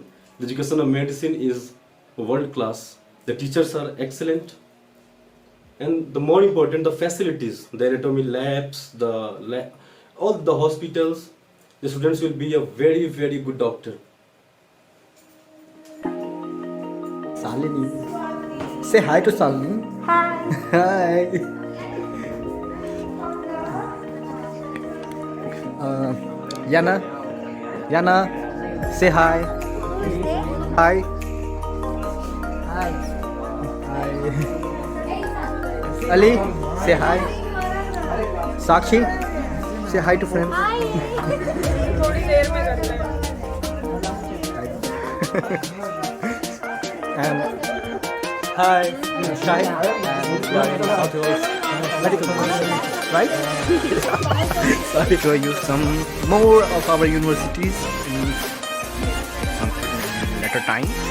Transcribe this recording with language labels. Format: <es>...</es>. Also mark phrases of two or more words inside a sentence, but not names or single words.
<en>The education of medicine is world class. The teachers are excellent, and the more important, the facilities, the anatomy labs, all the hospitals. The students will be a very good doctor. Salini. Say hi to Salini. Hi. Yana. Yana. Say hi. Hi. Hi. Hi. Ali. Say hi. Sakshi. Say hi to friends.</en> <hi>थोड़ी देर में करते हैं</hi> <en>And hi, Shai, and we are in South Wales Medical University, right? Sorry to use some more of our universities in some later time.</en>